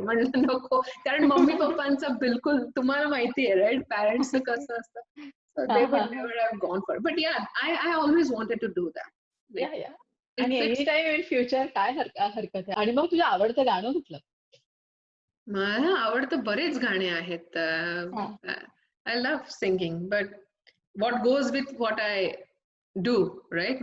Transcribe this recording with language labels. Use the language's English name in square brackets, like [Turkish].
[Marathi] म्हणलं नको, कारण मम्मी पप्पांचं बिलकुल तुम्हाला माहिती आहे राईट, पॅरेंट्सचं कसं असतं. [English] So they would never have gone for it. But yeah, I always wanted to do that. Yeah Like yeah it [Marathi] आणि [English] fits. Any time in future [Marathi] काय हरकत आहे. आणि मग तुझं आवडतं गाणं कुठलं? मला आवडतं बरेच गाणे आहेत. हा. [English] I love singing, but what goes with what I do, right?